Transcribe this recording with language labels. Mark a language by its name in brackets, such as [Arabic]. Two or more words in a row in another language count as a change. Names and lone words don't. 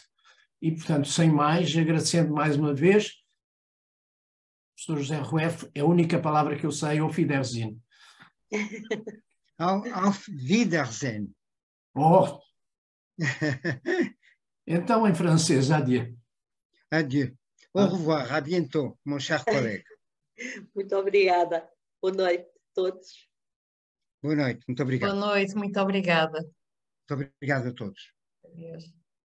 [Portuguese] E, portanto, sem mais, agradecendo mais uma vez, professor José Rueff, é a única palavra que eu sei, [German] auf Wiedersehen. Auf Wiedersehen. [Portuguese] Oh, Então, em francês, [French] adieu. Adieu. Au revoir, à bientôt, mon cher collègue. [Portuguese] Muito obrigada. Boa noite a todos. Boa noite, muito obrigado. Boa noite, muito obrigada. Muito obrigado a todos. Adeus.